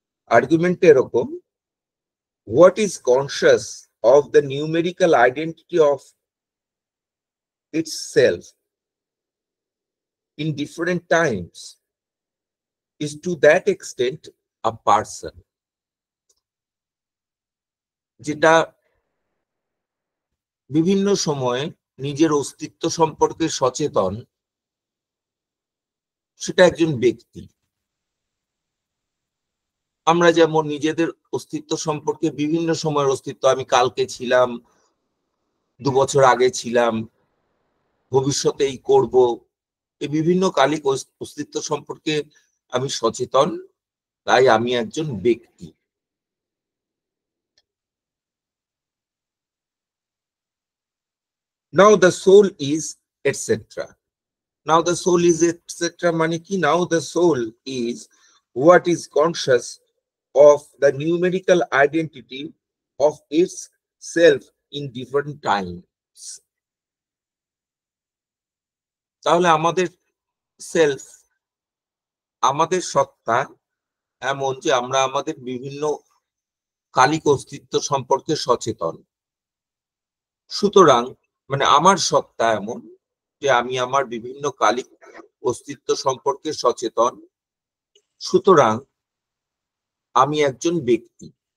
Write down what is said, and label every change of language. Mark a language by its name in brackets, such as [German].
[Bangla] আর্গুমেন্টটা এরকম: [English] what is conscious of the numerical identity of itself in different times is to that extent a person. [Bangla] যেটা বিভিন্ন সময়ে নিজের অস্তিত্ব সম্পর্কে সচেতন, সেটা একজন ব্যক্তি। আমরা যেমন নিজেদের অস্তিত্ব সম্পর্কে বিভিন্ন সময়ের অস্তিত্ব, আমি কালকে ছিলাম, 2 বছর আগে ছিলাম, ভবিষ্যতেই করব, এই বিভিন্ন কালিক অস্তিত্ব সম্পর্কে আমি সচেতন, তাই আমি একজন ব্যক্তি। [English] Now the soul is etc. Now the soul is etc. [Bangla] মানে কি? [English] Now the soul is what is conscious of the numerical identity of its self in different times. [Bangla] তাহলে আমাদের সেলফ, আমাদের সত্তা এমন যে আমরা আমাদের বিভিন্ন কালিক অস্তিত্ব সম্পর্কে সচেতন। সুতরাং মানে আমার সত্তা এমন যে আমি আমার বিভিন্ন কালিক অস্তিত্ব সম্পর্কে সচেতন, সুতরাং আমি একজন ব্যক্তি।